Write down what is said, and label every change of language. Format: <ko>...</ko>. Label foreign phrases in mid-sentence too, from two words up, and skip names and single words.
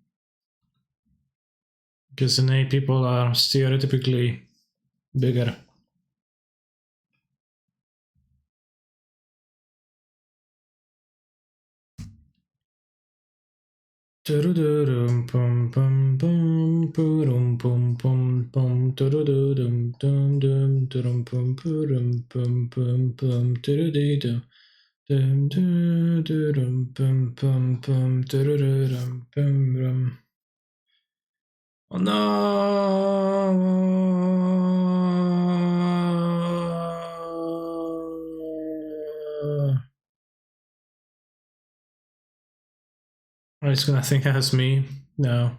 <en>Because an 8 people are stereotypically bigger. Turudum pum pum pum purum pum pum pum turudum dum dum turum pum purum pum pum pum turudum dum durum pum pum pum turudum pum rum. Oh no! Or he's gonna think that's me. No.</en>